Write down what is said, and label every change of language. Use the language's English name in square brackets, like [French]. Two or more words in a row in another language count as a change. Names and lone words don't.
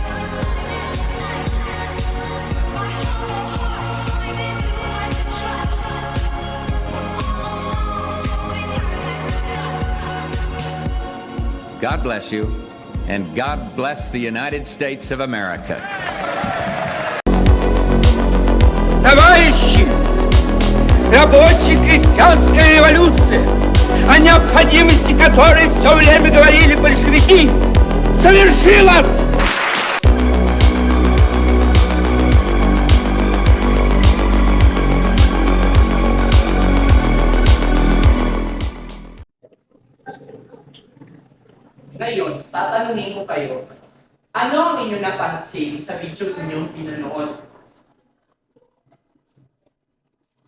[English] God bless you, and God bless the United States of America. [Russian] Товарищи, рабочая крестьянская революция, о необходимости которой все время говорили большевики, совершилась! [Filipino] Ngayon, tatanungin ko kayo, ano ang inyo napansin sa video inyong pinanood?